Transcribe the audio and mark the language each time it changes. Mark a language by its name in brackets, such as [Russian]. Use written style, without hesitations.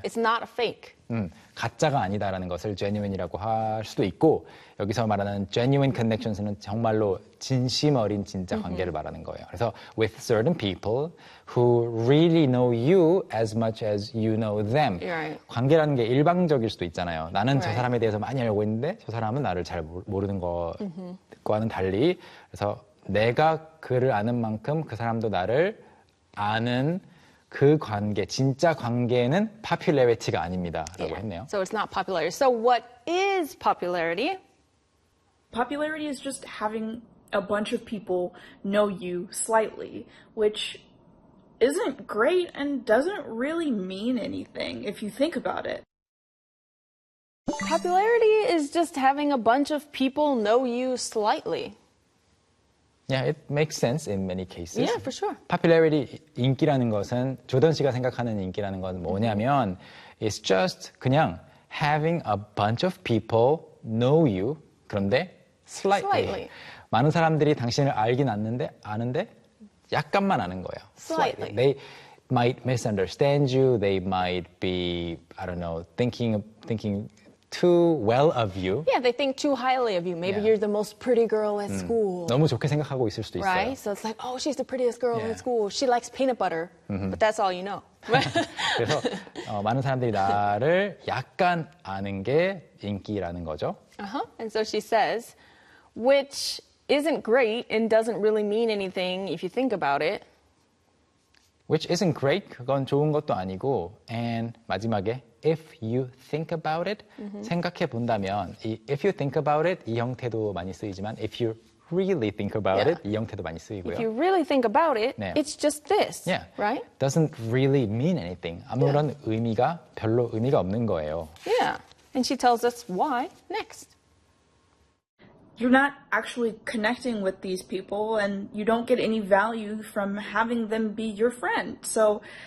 [English] It's not a fake. [Korean] 가짜가 아니다라는 것을 genuine이라고 할 수도 있고 여기서 말하는 [English] genuine connections [Korean] 는 정말로 진심 어린 진짜 관계를 말하는 거예요. 그래서 [English] with certain people who really know you as much as you know them. Right. [Korean] 관계라는 게 일방적일 수도 있잖아요. 나는 right. 저 사람에 대해서 많이 알고 있는데 저 사람은 나를 잘 모르는 것과는 달리 그래서 내가 그를 아는 만큼 그 사람도 나를 아는 그 관계, 진짜 관계는 popularity가 아닙니다. 라고 했네요. [English] So it's not popularity. So what is popularity? Popularity is just having a bunch of people know you slightly, which isn't great and doesn't really mean anything if you think about it. Popularity is just having a bunch of people know you slightly. Yeah, it makes sense in many cases. Yeah, for sure. Popularity, [Korean] 인기라는 것은, 조던 씨가 생각하는 인기라는 건 뭐냐면, [English] it's just [Korean] 그냥 [English] having a bunch of people know you, [Korean] 그런데 [English] slightly. [Korean] 많은 사람들이 당신을 알긴 아는데 약간만 아는 거예요. [English] Slightly. They might misunderstand you, they might be, I don't know, thinking too well of you. Yeah, they think too highly of you. Maybe yeah. you're the most pretty girl at school. [Korean] 너무 좋게 생각하고 있을 수도 있어요. [English] Right? So it's like, oh, she's the prettiest girl yeah. in school. She likes peanut butter. Mm-hmm. But that's all you know. [Korean] 그래서 많은 사람들이 나를 약간 아는 게 인기라는 거죠. [English] Uh-huh. And so she says, which isn't great and doesn't really mean anything if you think about it. Which isn't great, [Korean] 그건 좋은 것도 아니고, [English] and [Korean] 마지막에, [English] If you think about it, mm-hmm. [Korean] 생각해 본다면, [English] if you think about it, [Korean] 이 형태도 많이 쓰이지만, [English] if you really think about yeah. it, [Korean] 이 형태도 많이 쓰이고요. [English] If you really think about it, [Korean] 네. [English] it's just this, yeah. right? Doesn't really mean anything. [Korean] 아무런 [English] yeah. [Korean] 의미가 별로 의미가 없는 거예요. [English] Yeah, and she tells us why next. You're not actually connecting with these people, and you don't get any value from having them be your friend, so... That's why I believe that popularity should just